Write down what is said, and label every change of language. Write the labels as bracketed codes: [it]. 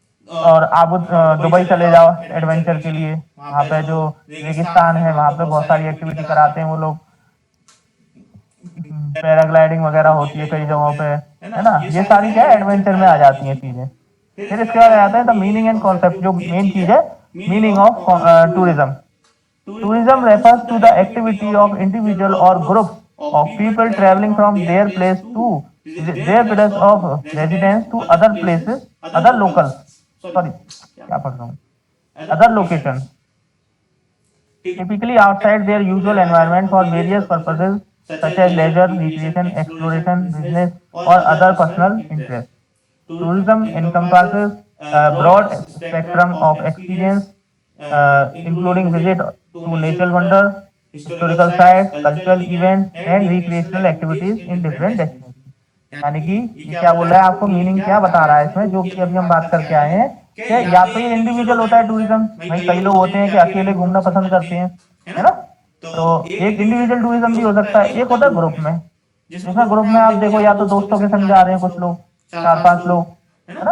[hi] और आप दुबई चले जाओ एडवेंचर के लिए, वहाँ पे जो रेगिस्तान है वहाँ पे बहुत सारी एक्टिविटी कराते हैं वो लोग। पैराग्लाइडिंग वगैरह होती है कई जगहों पे, है ना। ये सारी क्या है एडवेंचर में आ जाती हैं चीजें। फिर इसके बाद आता है [en] the meaning and concept, [hi] जो मेन चीज है, [en] Meaning of tourism. Tourism refers to the activity of individual और group of people traveling from their place to their place of residence to other places, other local, sorry [hi] क्या पढ़ रहा हूँ, [en] other location, typically outside their usual environment for various purposes such as leisure, recreation, exploration, business, or other personal interests. Tourism encompasses a broad spectrum of experience, including visit to natural wonders, historical sites, cultural events, and recreational activities in different destinations. [hi] यानी कि ये क्या बोल रहा है, आपको meaning क्या बता रहा है इसमें, जो कि अभी हम बात करके आए हैं कि या तो ये इंडिविजुअल होता है टूरिज्म, भाई कई लोग होते हैं कि अकेले घूमना पसंद करते हैं, है ना। तो एक इंडिविजुअल टूरिज्म भी हो सकता है, एक होता है ग्रुप में, जिसमें ग्रुप में आप देखो या तो दोस्तों के संग जा रहे हैं कुछ लोग, 4-5 लोग, है ना।